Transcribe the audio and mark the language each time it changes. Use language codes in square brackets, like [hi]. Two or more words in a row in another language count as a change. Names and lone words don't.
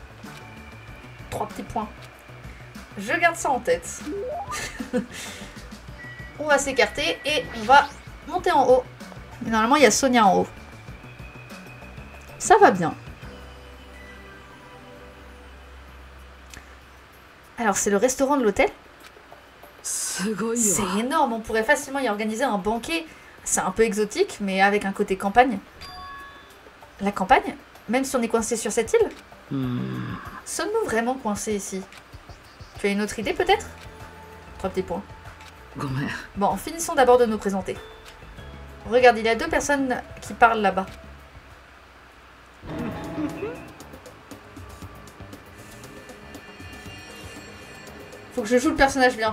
[fr] 3 petits points. Je garde ça en tête. On va s'écarter et on va monter en haut. Et normalement il y a Sonia en haut. Ça va bien. Alors, c'est le restaurant de l'hôtel? [ja] すごいよ。 [fr] C'est énorme, on pourrait facilement y organiser un banquet. C'est un peu exotique, mais avec un côté campagne. La campagne? Même si on est coincé sur cette île? うーん。 Sommes-nous vraiment coincés ici? Tu as une autre idée peut-être? 3 petits points. [ja] ごめん。 [fr] Bon, finissons d'abord de nous présenter. Regarde, il y a 2 personnes qui parlent là-bas. Faut que je joue le personnage bien.